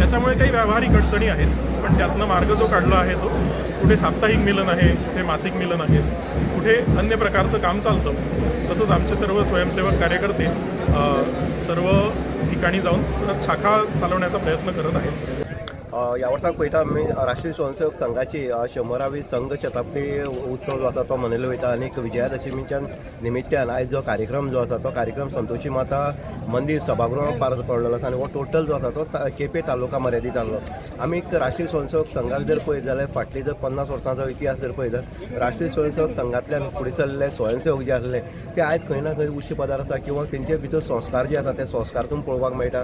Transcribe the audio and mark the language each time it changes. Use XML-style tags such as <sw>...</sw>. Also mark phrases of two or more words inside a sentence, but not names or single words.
<mr>त्याच्यामुळे काही व्यावहारिक अडचणी आहेत, पण त्यातनं मार्ग जो काढला आहे तो कुठे साप्ताहिक मिलन आहे, कुठे मासिक मिलन आहे, कुठे अन्य प्रकारचं काम चालतं। तसंच आमचे सर्व स्वयंसेवक कार्यकर्ते सर्व ठिकाणी जाऊन शाखा चालवण्याचा प्रयत्न करत आहेत।</mr> <kok>ह्या वर्साक पळयता आमी राष्ट्रीय स्वयंसेवक संघाची 100वी संघ शताब्दी उत्सव जो आसा तो मनयलो वयता आनी विजयादशमीच्या निमित्यान आयज जो कार्यक्रम जो आसा तो कार्यक्रम संतोशी माता मंदिर सभागृहांत पार पडलेलो आसा आनी हो टोटल जो आसा तो केपें तालुका मर्यादीत जाल्लो. आमी राष्ट्रीय स्वयंसेवक संघाक जर पळयत जाल्यार फाटली जर 50 वर्सांचो इतिहास जर पळयत जाल्यार राष्ट्रीय स्वयंसेवक संघांतल्यान फुडें चल्ले स्वयंसेवक जे आसले ते आयज खंय ना खंय उच्च पदार आसा किंवा तेंचे भितर संस्कार जे आसा ते संस्कारातून पळोवपाक मेळटा.</kok>